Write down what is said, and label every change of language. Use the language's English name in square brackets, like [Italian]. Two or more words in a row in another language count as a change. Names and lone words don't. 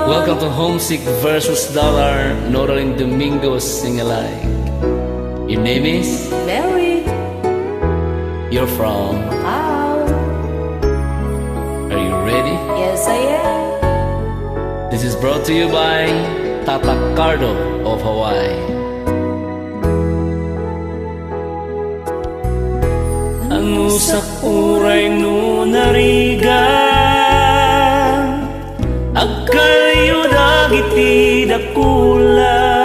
[English] Welcome to Homesick versus Dollar Notaling Domingo Sing-alike. Your name is? Mary. You're from? How? Are you ready? Yes, I am. This is brought to you by Tata Cardo of Hawaii. [Iloko] Ang usak uray no nariga agkayo dagiti dakula